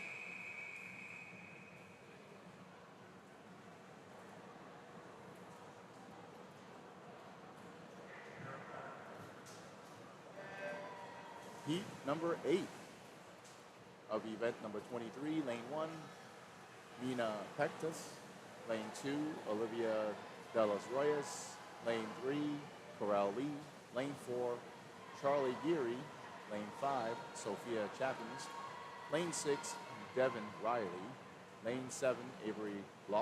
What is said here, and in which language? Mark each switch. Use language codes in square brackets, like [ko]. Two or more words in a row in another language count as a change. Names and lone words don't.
[en] Heat number 8 of event number 23, lane 1, Mina Pectus. Lane 2, Olivia Delas Royas. Lane 3, Corral Lee. Lane 4, Charlie Geary. Lane 5, Sophia Chappins. Lane 6, Devin Riley. Lane 7, Avery Block.